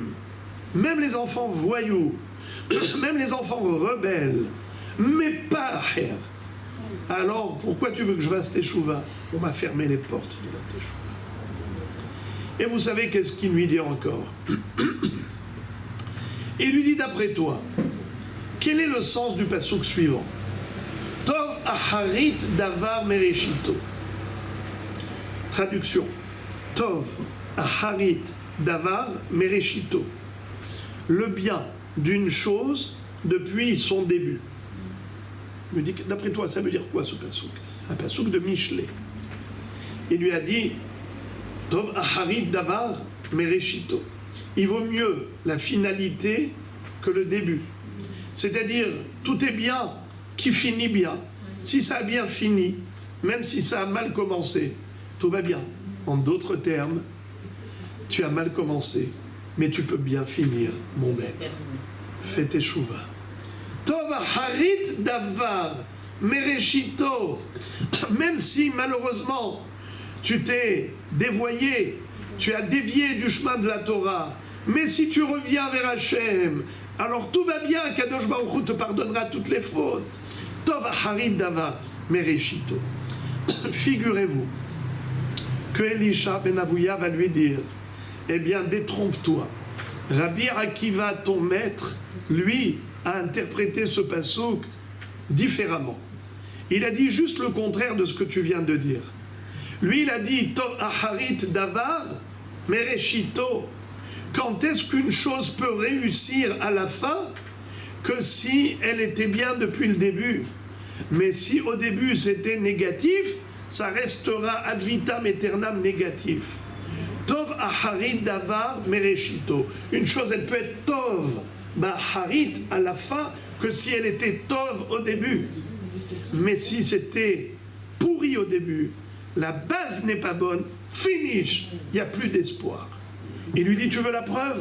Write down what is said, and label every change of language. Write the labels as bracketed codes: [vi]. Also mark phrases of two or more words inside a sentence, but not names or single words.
[fr] Même les enfants voyous, même les enfants rebelles, mais pas Acher. Alors pourquoi tu veux que je fasse teshuva? On m'a fermé les portes de la teshuva. Et vous savez qu'est-ce qu'il lui dit encore? Il lui dit d'après toi, quel est le sens du passouk suivant? [he] טוב אחרית דבר מראשיתו. [fr] Traduction. [he] טוב אחרית דבר מראשיתו. [fr] Le bien d'une chose depuis son début. Il me dit, d'après toi, ça veut dire quoi ce passouk? Un passouk de Michelet. Il lui a dit, [he] טוב אחרית דבר מראשיתו. [fr] Il vaut mieux la finalité que le début. C'est-à-dire, tout est bien qui finit bien. Si ça a bien fini, même si ça a mal commencé, tout va bien. En d'autres termes, tu as mal commencé, mais tu peux bien finir, mon maître. Fais teshuva. [he] טוב אחרית דבר מראשיתו. [fr] Même si malheureusement tu t'es dévoyé, tu as dévié du chemin de la Torah, mais si tu reviens vers Hachem, alors tout va bien, [he] קדוש ברוך הוא [fr] te pardonnera toutes les fautes. [he] טוב אחרית דבר מראשיתו. [fr] figurez-vous que Elisha ben Avouya va lui dire, eh bien, détrompe-toi. Rabbi Akiva, ton maître, lui, a interprété ce passouk différemment. Il a dit juste le contraire de ce que tu viens de dire. Lui, il a dit, [he] טוב אחרית דבר, מראשיתו. [fr] Quand est-ce qu'une chose peut réussir à la fin que si elle était bien depuis le début? Mais si au début c'était négatif, ça restera [la] ad vitam aeternam [fr] négatif. [he] טוב אחרית דבר מראשיתו. [fr] Une chose, elle peut être [he] טוב באחרית [fr] à la fin que si elle était tov au début. Mais si c'était pourri au début, la base n'est pas bonne, finish, il n'y a plus d'espoir. Il lui dit, tu veux la preuve?